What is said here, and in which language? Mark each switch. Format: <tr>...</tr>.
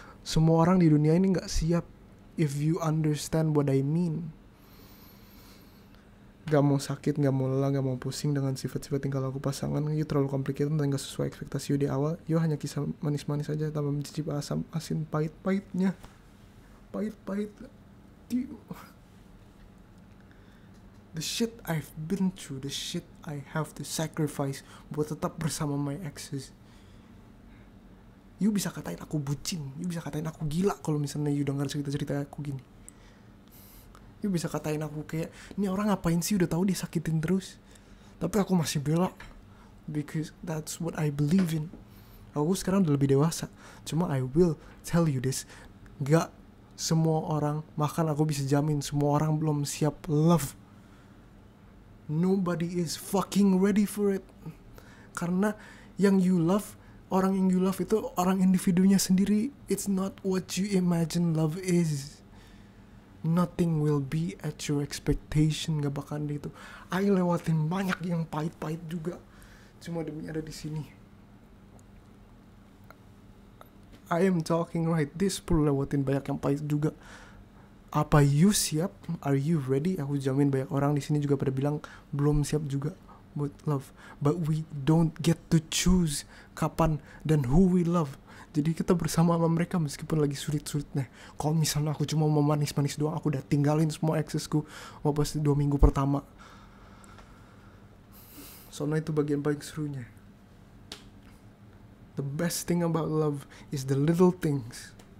<id>Semua orang di dunia ini gak siap.</id> <en>If you understand what I mean.</en> <id>Gak mau sakit, gak mau lelah, gak mau pusing dengan sifat-sifat tingkah laku pasangan. You terlalu complicated dan gak sesuai ekspektasi you di awal. You hanya kisah manis-manis aja tanpa mencicip asam, asin, pahit-pahitnya. Pahit-pahit.</id> <en>The shit I've been through, the shit I have to sacrifice</en> <id>buat tetap bersama</id> <en>my exes.</en> <id>You bisa katain aku bucin, you bisa katain aku gila kalau misalnya you denger cerita-cerita aku gini. You bisa katain aku kayak, ini orang ngapain sih, udah tahu dia sakitin terus. Tapi aku masih bela,</id> <en>because that's what I believe in.</en> <id>Aku sekarang udah lebih dewasa. Cuma</id> <en>I will tell you this,</en> <id>gak semua orang, bahkan aku bisa jamin semua orang belum siap love.</id> <en>Nobody is fucking ready for it.</en> <id>Karena yang you love, orang yang you love itu orang individunya sendiri.</id> <en>It's not what you imagine love is. Nothing will be at your expectation.</en> <id>Gak bakalan gitu. I lewatin banyak yang pahit-pahit juga cuma demi ada di sini.</id> <en>I am talking right this,</en> <id>perlu lewatin banyak yang pahit juga. Apa you siap?</id> <en>Are you ready?</en> <id>Aku jamin banyak orang di sini juga pada bilang belum siap juga buat love.</id> <en>But we don't get to choose</en> <id>kapan dan</id> <en>who we love.</en> <id>Jadi kita bersama sama mereka meskipun lagi sulit-sulitnya. Kalau misalnya aku cuma mau manis-manis doang, aku udah tinggalin semua eksesku pas 2 minggu pertama. Soalnya itu bagian paling serunya.</id> <en>The best thing about love is the little things.</en>